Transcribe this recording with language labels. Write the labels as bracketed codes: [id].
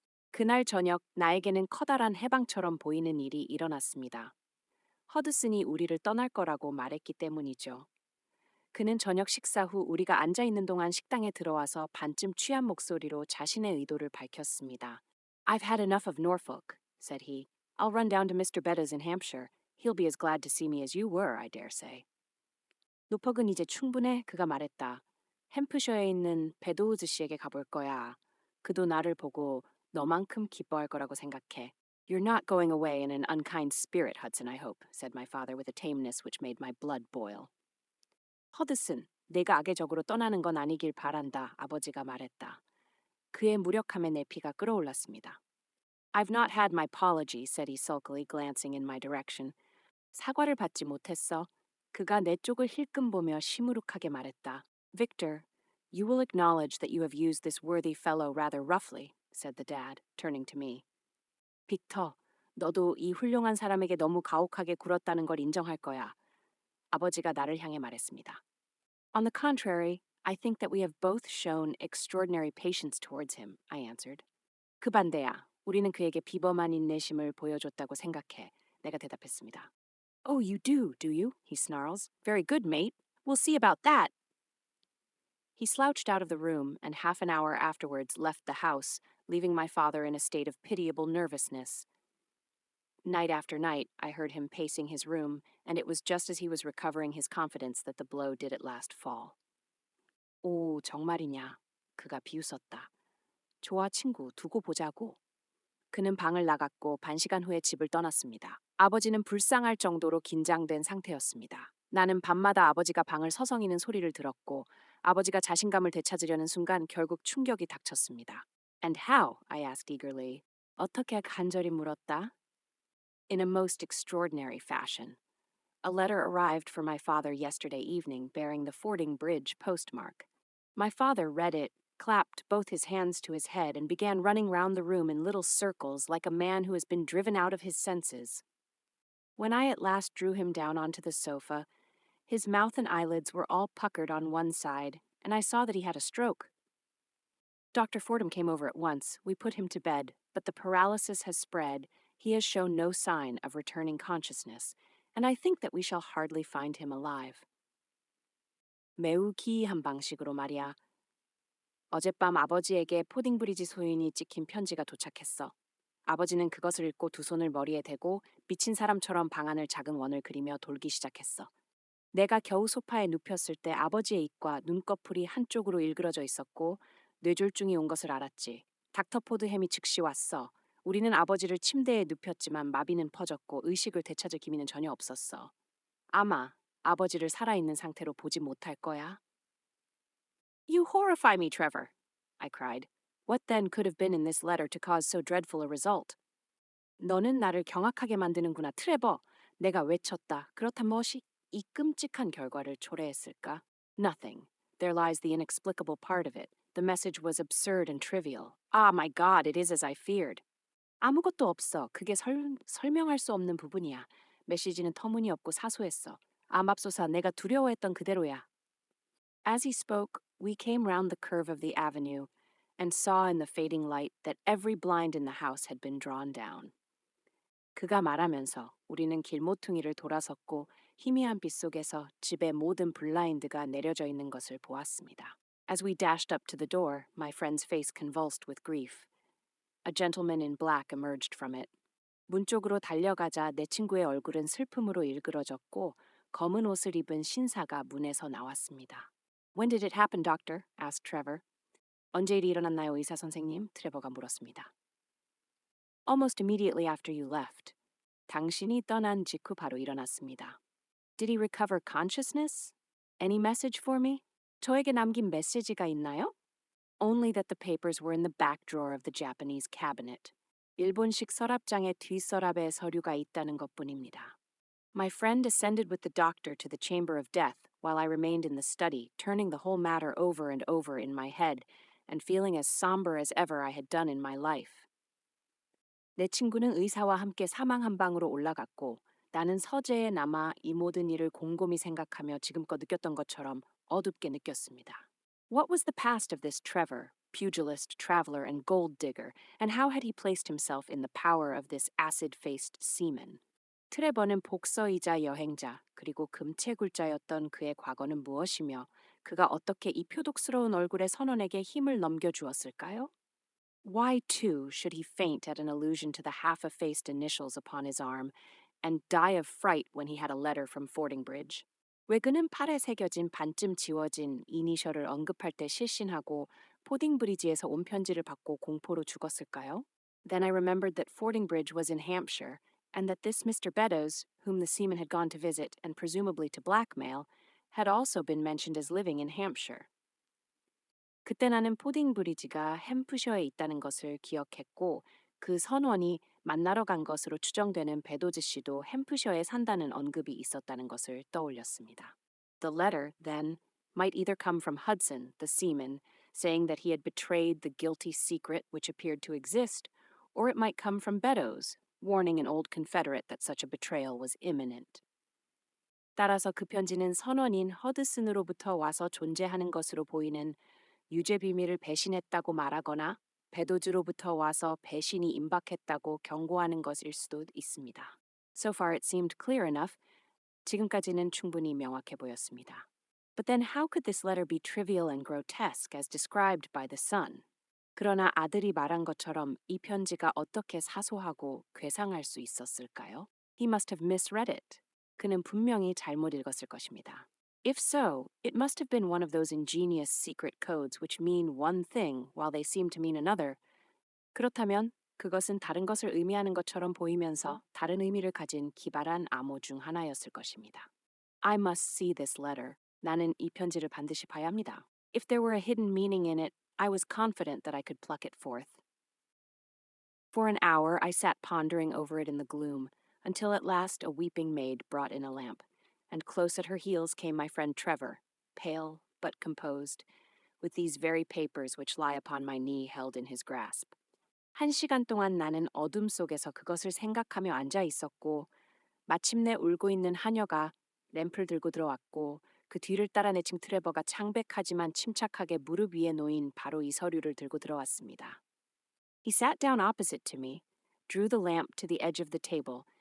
[ko] 그날 저녁 나에게는 커다란 해방처럼 보이는 일이 일어났습니다. 허드슨이 우리를 떠날 거라고 말했기 때문이죠. 그는 저녁 식사 후 우리가 앉아 있는 동안 식당에 들어와서 반쯤 취한 목소리로 자신의 의도를 밝혔습니다. [en] I've had enough of Norfolk, said he. I'll run down to Mr. Betta's in Hampshire. He'll be as glad to see me as you were, I dare say. [ko] 노퍽은 이제 충분해, 그가 말했다. 햄프셔에 있는 베도우즈 씨에게 가볼 거야. 그도 나를 보고 너만큼 기뻐할 거라고 생각해. [en] You're not going away in an unkind spirit, Hudson, I hope, said my father with a tameness which made my blood boil. [ko] 허드슨, 내가 악의 적으로 떠나는 건 아니길 바란다, 아버지가 말했다. 그의 무력함에 내 피가 끓어올랐습니다. [en] I've not had my apology, said he sulkily, glancing in my direction. [ko] 사과를 받지 못했어. 그가 내 쪽을 힐끔 보며 시무룩하게 말했다. [en] Victor, you will acknowledge that you have used this worthy fellow rather roughly, said the dad, turning to me. [ko] 빅터, 너도 이 훌륭한 사람에게 너무 가혹하게 굴었다는 걸 인정할 거야. 아버지가 나를 향해 말했습니다. [en] On the contrary, I think that we have both shown extraordinary patience towards him, I answered. [ko] 그 반대야. 우리는 그에게 비범한 인내심을 보여줬다고 생각해. 내가 대답했습니다. [en] Oh, you do you? He snarls. Very good, mate. We'll see about that. He slouched out of the room and half an hour afterwards left the house, leaving my father in a state of pitiable nervousness. Night after night, I heard him pacing his room, and it was just as he was recovering his confidence that the blow did at last fall. [ko] 오, 정말이냐? 그가 비웃었다. 좋아, 친구, 두고 보자고. 그는 방을 나갔고 반시간 후에 집을 떠났습니다. 아버지는 불쌍할 정도로 긴장된 상태였습니다. 나는 밤마다 아버지가 방을 서성이는 소리를 들었고 아버지가 자신감을 되찾으려는 순간 결국 충격이 닥쳤습니다. [en] And how? I asked eagerly. [ko] 어떻게 간절히 물었다? [en] In a most extraordinary fashion. A letter arrived for my father yesterday evening bearing the Fording Bridge postmark. My father read it, clapped both his hands to his head, and began running round the room in little circles like a man who has been driven out of his senses. When I at last drew him down onto the sofa, his mouth and eyelids were all puckered on one side, and I saw that he had a stroke. Dr. Fordham came over at once. We put him to bed, but the paralysis has spread. He has shown no sign of returning consciousness, and I think that we shall hardly find him alive. [ko] 매우 기이한 방식으로 말이야. 어젯밤 아버지에게 포딩브리지 소인이 찍힌 편지가 도착했어. 아버지는 그것을 읽고 두 손을 머리에 대고 미친 사람처럼 방안을 작은 원을 그리며 돌기 시작했어. 내가 겨우 소파에 눕혔을 때 아버지의 입과 눈꺼풀이 한쪽으로 일그러져 있었고 뇌졸중이 온 것을 알았지. 닥터 포드햄이 즉시 왔어. 우리는 아버지를 침대에 눕혔지만 마비는 퍼졌고 의식을 되찾을 기미는 전혀 없었어. 아마 아버지를 살아있는 상태로 보지 못할 거야. [en] You horrify me, Trevor, I cried. What then could have been in this letter to cause so dreadful a result? [ko] 너는 나를 경악하게 만드는구나, 트레버. 내가 외쳤다. 그렇단 무엇이 이 끔찍한 결과를 초래했을까? [en] Nothing. There lies the inexplicable part of it. The message was absurd and trivial. Ah, my God, it is as I feared. [ko] 아무것도 없어. 그게 설명할 수 없는 부분이야. 메시지는 터무니없고 사소했어. 아, 맙소사, 내가 두려워했던 그대로야. [en] As he spoke, we came round the curve of the avenue and saw in the fading light that every blind in the house had been drawn down. [ko] 그가 말하면서 우리는 길모퉁이를 돌아섰고 희미한 빛 속에서 집의 모든 블라인드가 내려져 있는 것을 보았습니다. [en] As we dashed up to the door, my friend's face convulsed with grief. A gentleman in black emerged from it. [ko] 문 쪽으로 달려가자 내 친구의 얼굴은 슬픔으로 일그러졌고 검은 옷을 입은 신사가 문에서 나왔습니다. [en] When did it happen, doctor? asked Trevor. [ko] 언제 일이 일어났나요, 의사 선생님? 트레버가 물었습니다. [en] Almost immediately after you left. [ko] 당신이 떠난 직후 바로 일어났습니다. [en] Did he recover consciousness? Any message for me? [ko] 저에게 남긴 메시지가 있나요? [en] Only that the papers were in the back drawer of the Japanese cabinet. [ko] 일본식 서랍장의 뒷서랍에 서류가 있다는 것뿐입니다. [en] My friend ascended with the doctor to the chamber of death while I remained in the study, turning the whole matter over and over in my head and feeling as somber as ever I had done in my life. [ko] 내 친구는 의사와 함께 사망 한 방으로 올라갔고 나는 서재에 남아 이 모든 일을 곰곰이 생각하며 지금껏 느꼈던 것처럼 어둡게 느꼈습니다. [en] What was the past of this Trevor, pugilist, traveler, and gold digger, and how had he placed himself in the power of this acid-faced seaman? [ko] 트레버는 복서이자 여행자, 그리고 금채굴자였던 그의 과거는 무엇이며 그가 어떻게 이 표독스러운 얼굴의 선원에게 힘을 넘겨주었을까요? [en] Why, too, should he faint at an allusion to the half-effaced initials upon his arm and die of fright when he had a letter from Fordingbridge? [ko] 왜 그는 팔에 새겨진 반쯤 지워진 이니셜을 언급할 때 실신하고 포딩브리지에서 온 편지를 받고 공포로 죽었을까요? [en] Then I remembered that Fordingbridge was in Hampshire and that this Mr. Beddoes, whom the seaman had gone to visit and presumably to blackmail, had also been mentioned as living in Hampshire. [ko] 그때 나는 포딩브리지가 햄프셔에 있다는 것을 기억했고 그 선원이 만나러 간 것으로 추정되는 베도즈 씨도 햄프셔에 산다는 언급이 있었다는 것을 떠올렸습니다. [en] The letter, then, might either come from Hudson, the seaman, saying that he had betrayed the guilty secret which appeared to exist, or it might come from Beddoes, warning an old confederate that such a betrayal was imminent. [ko] 따라서 그 편지는 선원인 허드슨으로부터 와서 존재하는 것으로 보이는 유죄 비밀을 배신했다고 말하거나 베도즈로부터 와서 배신이 임박했다고 경고하는 것일 수도 있습니다. [en] So far it seemed clear enough. [ko] 지금까지는 충분히 명확해 보였습니다. [en] But then how could this letter be trivial and grotesque as described by the son? [ko] 그러나 아들이 말한 것처럼 이 편지가 어떻게 사소하고 괴상할 수 있었을까요? [en] He must have misread it. [ko] 그는 분명히 잘못 읽었을 것입니다. [en] If so, it must have been one of those ingenious secret codes which mean one thing while they seem to mean another. [ko] 그렇다면 그것은 다른 것을 의미하는 것처럼 보이면서 다른 의미를 가진 기발한 암호 중 하나였을 것입니다. [en] I must see this letter. [ko] 나는 이 편지를 반드시 봐야 합니다. [en] If there were a hidden meaning in it, I was confident that I could pluck it forth. For an hour I sat pondering over it in the gloom, until at last a weeping maid brought in a lamp, and close at her heels came my friend Trevor, pale but composed, with these very papers which lie upon my knee held in his grasp. [ko] 1시간 동안 나는 어둠 속에서 그것을 생각하며 앉아 있었고 마침내 울고 있는 하녀가 램프를 들고 들어왔고 그 뒤를 따라 내친 트레버가 창백하지만 침착하게 무릎 위에 놓인 바로 이 서류를 들고 들어왔습니다. [en] He sat down opposite to me, drew the lamp to the edge of the table,